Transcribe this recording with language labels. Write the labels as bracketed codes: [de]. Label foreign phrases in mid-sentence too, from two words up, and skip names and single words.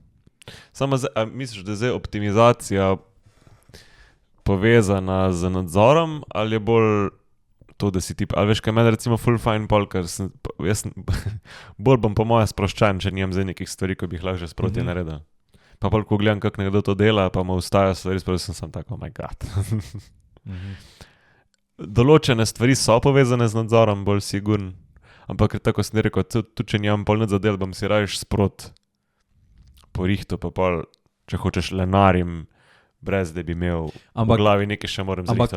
[sl] Samo misliš, da je zdaj optimizacija povezana z nadzorom ali je bolj to, da si tip, ali veš, kaj meni recimo [en] full fine [sl] pol, ker jaz bolj bom po moje sproščen, če nimam zdaj nekih stvari, ko bi jih lahko že sproti naredil. Pa pol, ko gledam, kako nekdo to dela, pa mu ustaja stvari, sproti sem tako, [en] oh my god. [sl] Določene stvari so povezane z nadzorom, bolj sigurn, ampak tako sem rekel, tudi če nimam pol nič za del, bom si rajš sprot porihto, pa pol, če hočeš lenarim, brez da bi imel v glavi nekaj še moram zrihtati.